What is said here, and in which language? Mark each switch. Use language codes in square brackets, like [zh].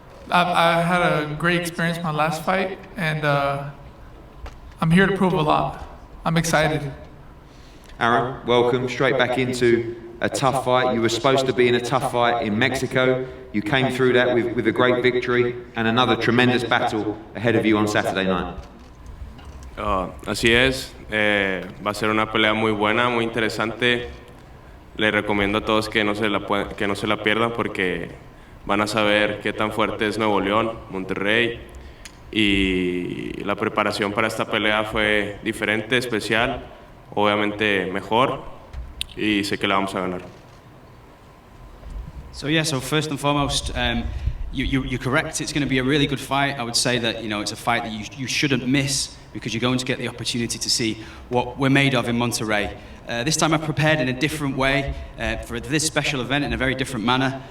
[en] I had a great experience my last fight, and I'm here to prove a lot. I'm excited. Aaron, welcome straight back into a tough fight. You were supposed to be in a tough fight in Mexico. You came through that with a great victory and another tremendous battle ahead of you on Saturday night. [es] Así es, va a ser una pelea muy buena, muy interesante. Le recomiendo a todos que no se la pierdan porque van a saber qué tan fuerte es Nuevo León, Monterrey. Y la preparación para esta pelea fue diferente, especial, obviamente mejor, y sé que la vamos a ganar. [en] So first and foremost, you're correct. It's going to be a really good fight. I would say that it's a fight that you shouldn't miss because you're going to get the opportunity to see what we're made of in Monterrey. This time I've prepared in a different way for this special event in a very different manner.